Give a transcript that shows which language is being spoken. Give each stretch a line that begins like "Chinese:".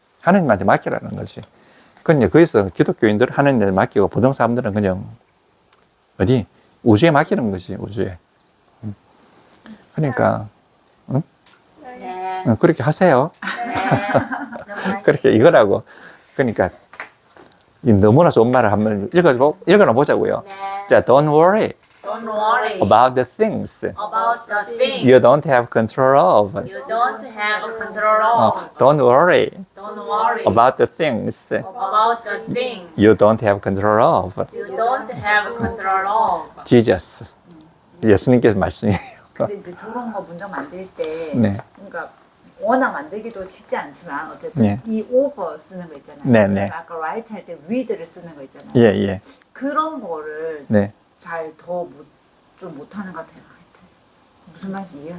Korean: 하느님한테 맡기라는 거지. 그러니까 거기서 기독교인들은 하느님한테 맡기고 보통 사람들은 그냥 어디 우주에 맡기는 거지 우주에. 그러니까 네. 그렇게 하세요. 네. 그렇게 이거라고. 그러니까 이 너무나 좋은 말을 한번 읽어나 보자고요. 네. 자,
English: don't worry. Don't worry about the things about the things you don't have control of. you don't have control of. Don't worry Don't worry about the things about the things you don't have control of. you don't have control of. Jesus.
Korean: 예수님께서 말씀이에요. 근데 이제 저런 거 문장 만들 때 네. 그러니까 워낙 만들기도 쉽지 않지만 어쨌든 네. 이 over 쓰는 거 있잖아요. 네, 네. 아까 write 할 때 with를 쓰는 거 있잖아요. 예, 예. 그런 거를 네. 잘 좀 못하는 것 같아요. 하여튼. 무슨 말인지 이해가